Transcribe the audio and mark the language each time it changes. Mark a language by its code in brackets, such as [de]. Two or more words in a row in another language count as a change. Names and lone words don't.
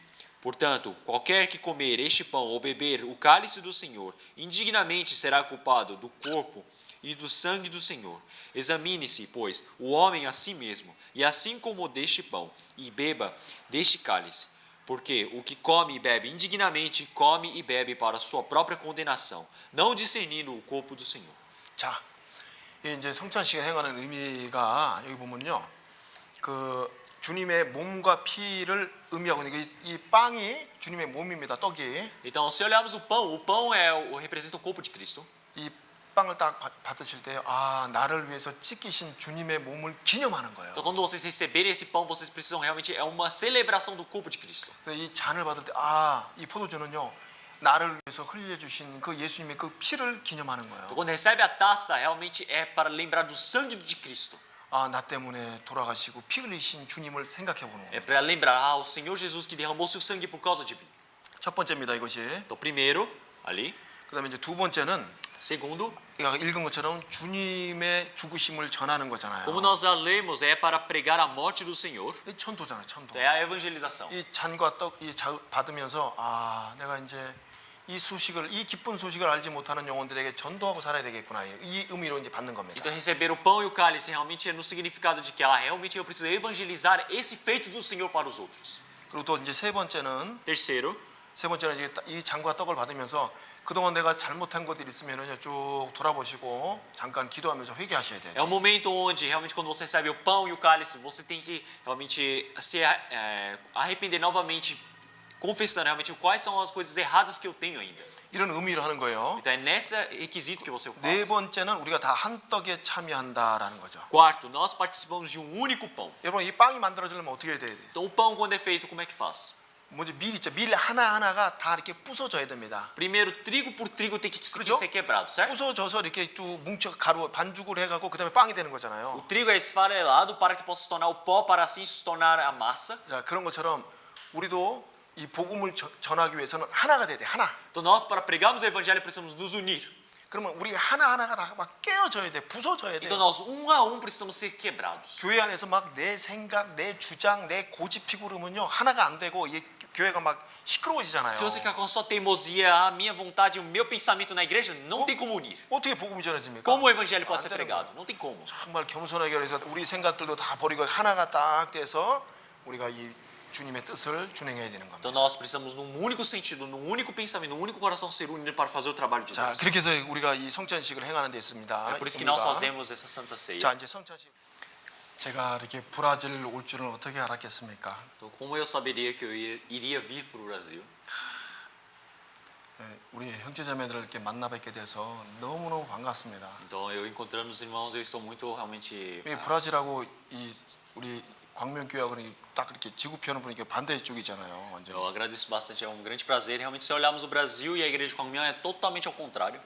[pt] Portanto, qualquer que comer este pão ou beber o cálice do Senhor, indignamente será culpado do corpo e do sangue do Senhor. Examine-se, pois, o homem a si mesmo, e assim como deste pão, e beba deste cálice. Porque o que come e bebe indignamente, come e bebe para a sua própria condenação, não discernindo o corpo do Senhor. [ko] 자, 이 이제 성찬식을 행하는 의미가 여기 보면요, 그 주님의 몸과 피를 의미하고 있는 이 빵이 주님의 몸입니다. 떡이. [pt] Então, se olharmos o pão representa o corpo de Cristo. [ko] 이 빵을 딱 받으실 때, 아, 나를 위해서 찢기신 주님의 몸을 기념하는 거예요. [pt] Então, quando vocês receberem esse pão, vocês precisam realmente é uma celebração do corpo de Cristo. [ko] 이 잔을 받을 때, 아, 이 포도주는요, 나를 위해서 흘려주신 그 예수님의 그 피를 기념하는 거예요. [pt] Então, quando recebe a taça, realmente é para lembrar do sangue de Cristo. [ko] 아, 나 때문에 돌아가시고 피 흘리신 주님을 생각해 보는 [pt] É [ko] 거예요. [pt] para lembrar o Senhor Jesus que derramou seu sangue por causa de mim. [ko] 첫 번째입니다, 이것이. [pt] Então, primeiro, ali. [ko] 그다음에 이제 두 번째는 [pt] Segundo, [ko] 우리가 읽은 것처럼 주님의 죽으심을 전하는 거잖아요. [pt] como nós já lemos, é para pregar a morte do Senhor. [ko] 이 천도잖아요, 천도. [pt] É a evangelização. [ko] 이 잔과 떡 받으면서 아, 내가 이제 이 소식을, 이 기쁜 소식을 알지 못하는 영혼들에게 전도하고 살아야 되겠구나, 이 의미로 이제 받는 겁니다. [pt] Então, receber o pão e o cálice realmente é no significado de que realmente eu preciso evangelizar esse feito do Senhor para os outros. [ko] 그리고 또 이제 세 번째는 이제 이 잔과 떡을 받으면서 그동안 내가 잘못한 것들이 있으면은요, 쭉 돌아보시고 잠깐 기도하면서 회개하셔야 돼요. [pt] É um momento onde realmente quando você recebe o pão e o cálice, você tem que realmente se arrepender novamente, confessando realmente quais são as coisas erradas que eu tenho ainda. [ko] 이런 의미로 하는 거예요. [pt] Então é nesse requisito que você [ko] 네 [pt] faz. [ko] 번째는 우리가 다 한 떡에 참여한다라는 거죠. [pt] Quarto, nós participamos de um único pão. [ko] 여러분, 이 빵이 만들어지려면 어떻게 해야 돼요? [pt] Então o pão quando é feito, como é que faz? [ko] 먼저 밀 있죠. 밀 하나하나가 다 이렇게 부서져야 됩니다. [pt] Primeiro, trigo por trigo tem que [ko] 그렇죠? [pt] ser quebrado, certo? [ko] 부서져서 이렇게 또 뭉쳐 가루 반죽을 해가고 그다음에 빵이 되는 [pt] O [ko] 거잖아요. [pt] trigo é esfarelado para que possa se tornar o pó, para assim se tornar a massa. [ko] 자, 그런 것처럼 우리도 이 복음을 전하기 위해서는 하나가 돼야 돼. 하나. [pt] Então nós, para pregarmos o evangelho, precisamos nos unir. [ko] 그러면 우리 하나하나가 다 막 깨어져야 돼. 부서져야 돼. [pt] Então nós, um a um, precisamos ser quebrados. [ko] 교회 안에서 막 내 생각, 내 주장, 내 고집 피고 그러면요, 하나가 안 되고 이 교회가 막 시끄러워지잖아요. [pt] Se você ficar com a sua teimosia, a minha vontade, o meu pensamento na igreja, não tem como unir. [ko] 어떻게 복음이 전해집니까? [pt] Como o evangelho pode ser [ko] 안 되는 [pt] pregado? [ko] 거예요. [pt] Não tem como. [ko] 정말 겸손하게 그래서 우리 생각들도 다 버리고 하나가 딱 돼서 우리가 이 주님의 뜻을 준행해야 되는 겁니다. [pt] Então nós precisamos num único sentido, num único pensamento, num único coração ser unido para fazer o trabalho de [ko] 자, [pt] Deus. [ko] 그렇게 해서 우리가 이 성찬식을 행하는 데 있습니다. [pt] É por isso que [ko] 의미가. [pt] nós fazemos essa santa ceia. [ko] 자, 이제 성찬식. 제가 이렇게 브라질 올 줄은 어떻게 알았겠습니까? [pt] Então, como eu saberia que eu iria vir para o Brasil? [ko] 우리 형제자매들을 이렇게 만나 뵙게 돼서 너무너무 반갑습니다. [pt] Então, eu encontrando os irmãos, eu estou muito realmente. [ko] 이 브라질하고 이 우리 광명교회하고 딱 이렇게 지구편을 보니까 반대 쪽이잖아요. 완전. [pt] Eu agradeço bastante, é um grande prazer. Realmente, se olharmos o Brasil e a igreja de Kwangmyeon é totalmente ao contrário.